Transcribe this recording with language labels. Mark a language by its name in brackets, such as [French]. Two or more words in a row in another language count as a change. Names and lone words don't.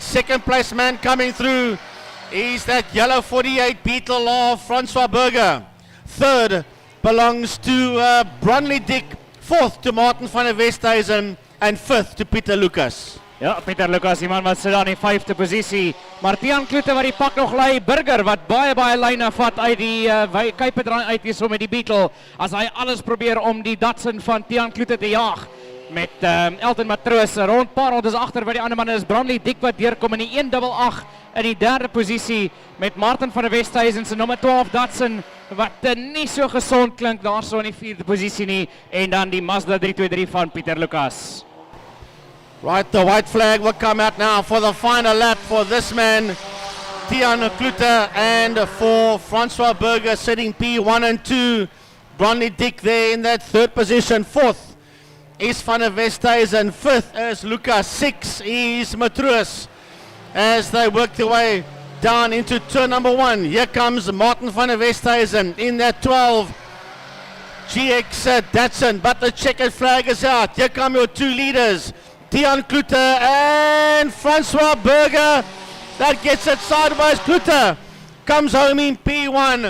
[English] Second place man coming through is that yellow 48 Beetle of Francois Burger. Third belongs to Bronley Dick. Fourth to Martin van der Westhuizen, and fifth to Peter Lucas. [Afrikaans] Ja, Peter Lucas, die man wat sit daar in die 5de posisie. Maar Tian Klute wat die pak nog lei, Burger wat baie lyne vat uit die kuipedraai uit hier so met die Beetle. As hy alles probeer om die Datsun van Tian Klute te jaag. Met Elton Matroos rond paar rondes agter by die ander manne is Bronley Dick wat deurkom in die 188 in die 3de posisie met Martin van der Westhuizen se nommer 12 Datsun wat nie so gesond klink daarso in die 4de posisie nie, en dan die Mazda 323 van Pieter Lucas. [English] Right, the white flag will come out now for the final lap for this man, Tian Klute, and for Francois Burger sitting P1 and 2. Bronley Dick there in that 3rd position. 4th is Van der Westhuizen. 5th is Lucas. 6 is Matroos as they work their way down into turn number 1. Here comes Martin van der Westhuizen in that 12 GX Datsun, but the checkered flag is out. Here come your 2 leaders, Tian Klute and Francois Burger. That gets it sideways. Klute comes home in P1.